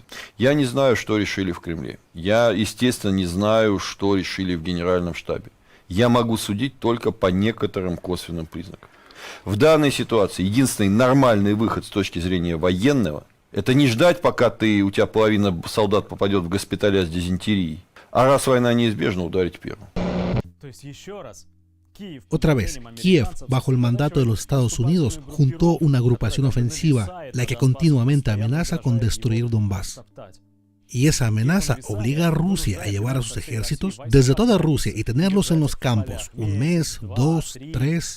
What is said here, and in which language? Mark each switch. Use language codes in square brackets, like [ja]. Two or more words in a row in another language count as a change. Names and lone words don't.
[ru] Я не знаю, что решили в Кремле. Я, естественно, не знаю, что решили в Генеральном штабе. Я могу судить только по некоторым косвенным признакам. В данной ситуации единственный нормальный выход с точки зрения военного – это не ждать, пока у тебя половина солдат попадет в госпиталя с дизентерией, а раз война неизбежна, ударить первым. [es] Otra vez, Kiev, bajo el mandato de los Estados Unidos, juntó una agrupación ofensiva, la que continuamente amenaza con destruir Donbass. Y esa amenaza obliga a Rusia a llevar a sus ejércitos desde toda Rusia y tenerlos en los campos 1 mes, 2, 3.